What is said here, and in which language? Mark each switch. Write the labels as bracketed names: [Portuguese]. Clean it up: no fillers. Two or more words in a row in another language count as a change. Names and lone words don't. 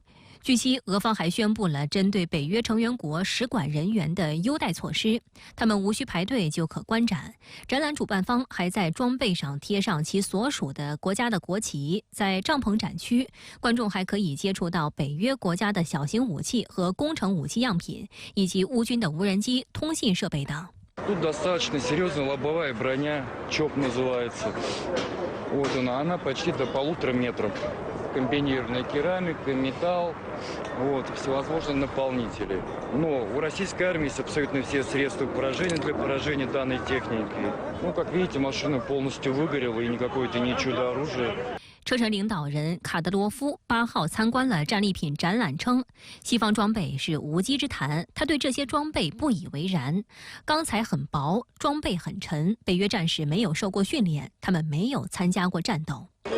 [Chinese] 据悉，俄方还宣布了针对北约成员国使馆人员的优待措施，他们无需排队就可观展。展览主办方还在装备上贴上其所属的国家的国旗。在帐篷展区，观众还可以接触到北约国家的小型武器和工程武器样品，以及乌军的无人机、通信设备等。 [Russian] Тут достаточно серьезная лобовая броня, ЧОП называется. Вот она почти до 1,5 метров. комбинированная керамика, металл, вот, всевозможные наполнители. Но у российской армии есть абсолютно все средства поражения для поражения данной техники. Ну, как видите, машина полностью выгорела, и никакое это не чудо-оружие. [Chinese] 车臣领导人卡德罗夫8号参观了战利品展览，称西方装备是无稽之谈，他对这些装备不以为然。钢材很薄，装备很沉，北约战士没有受过训练，他们没有参加过战斗。